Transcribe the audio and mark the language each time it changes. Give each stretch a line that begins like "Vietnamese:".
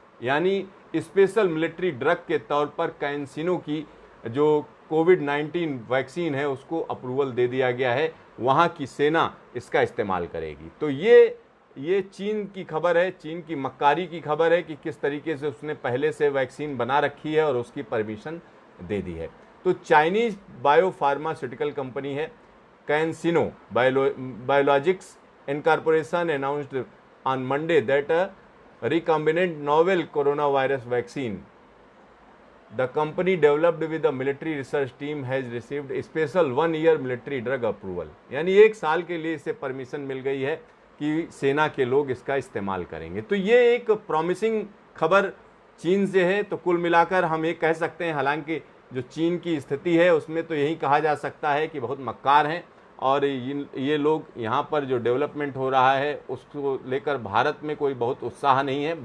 Hindi: यानी special military drug के तौर पर कैंसिनो की जो कोविड-19 वैक्सीन है उसको अप्रूवल दे दिया गया है। वहाँ की सेना इसका इस्तेमाल करेगी। तो ये चीन की खबर है, चीन की मक्कारी की खबर है कि किस तरीके से उसने पहले से वैक्सीन बना रखी है और उसकी परमिशन दे दी है। तो चाइनीज बायो फार्मास्यूटिकल कंपनी है,
English: CanSino Biologics Incorporation announced on Monday that a recombinant novel coronavirus vaccine the company developed with the military research team has received a special 1-year military drug approval।
Hindi: यानी 1 साल के लिए इसे permission मिल गई है कि सेना के लोग इसका इस्तेमाल करेंगे। तो ये एक प्रॉमिसिंग खबर चीन से है। तो कुल मिलाकर हम ये कह सकते हैं, हालांकि जो चीन की स्थिति है उसमें तो यही कहा जा सकता है कि बहुत मक्कार हैं और ये लोग यहाँ पर जो डेवलपमेंट हो रहा है उसको लेकर भारत में कोई बहुत उत्साह नहीं है।